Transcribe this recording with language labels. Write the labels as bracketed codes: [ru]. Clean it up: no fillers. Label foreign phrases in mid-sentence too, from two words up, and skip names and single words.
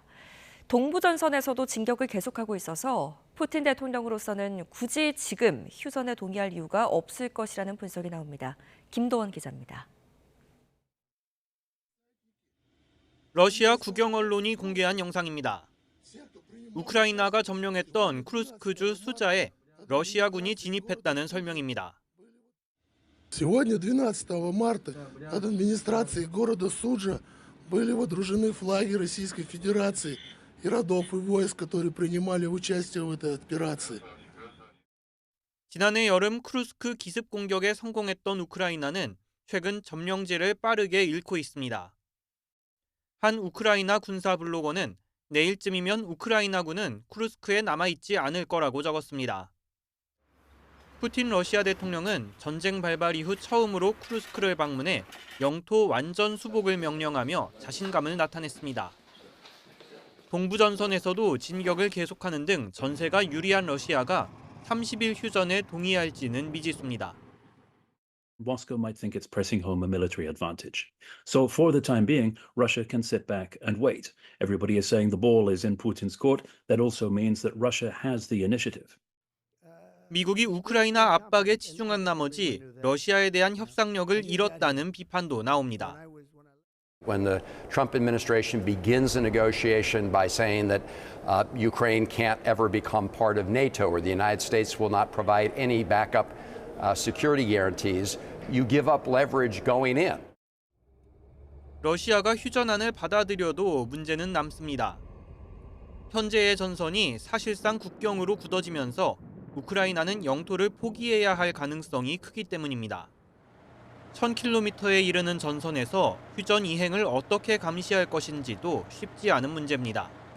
[ko] 동부전선에서도 진격을 계속하고 있어서 푸틴 대통령으로서는 굳이 지금 휴전에 동의할 이유가 없을 것이라는 분석이 나옵니다. 김도원 기자입니다. 러시아 국영 언론이 공개한 영상입니다. 우크라이나가 점령했던 쿠르스크주 수자에 러시아군이 진입했다는 설명입니다. [ru] Сегодня, 12 марта, от администрации города Суджа были водружены флаги Российской Федерации и родов и войск, которые принимали участие в этой операции. [ko] 지난해 여름 쿠르스크 기습 공격에 성공했던 우크라이나는 최근 점령지를 빠르게 잃고 있습니다. 한 우크라이나 군사 블로거는 내일쯤이면 우크라이나군은 쿠르스크에 남아있지 않을 거라고 적었습니다. 푸틴 러시아 대통령은 전쟁 발발 이후 처음으로 쿠르스크를 방문해 영토 완전 수복을 명령하며 자신감을 나타냈습니다. 동부전선에서도 진격을 계속하는 등 전세가 유리한 러시아가 30일 휴전에 동의할지는 미지수입니다. [en] Moscow might think it's pressing home a military advantage. So for the time being, Russia can sit back and wait. Everybody is saying the ball is in Putin's court. That also means that Russia has the initiative. [ko] 미국이 우크라이나 압박에 치중한 나머지 러시아에 대한 협상력을 잃었다는 비판도 나옵니다. [en] When the Trump administration begins a negotiation by saying that Ukraine can't ever become part of NATO or the United States will not provide any backup security guarantees, you give up leverage going in. [ko] 러시아가 휴전안을 받아들여도 문제는 남습니다. 현재의 전선이 사실상 국경으로 굳어지면서 우크라이나는 영토를 포기해야 할 가능성이 크기 때문입니다. 1000km에 이르는 전선에서 휴전 이행을 어떻게 감시할 것인지도 쉽지 않은 문제입니다.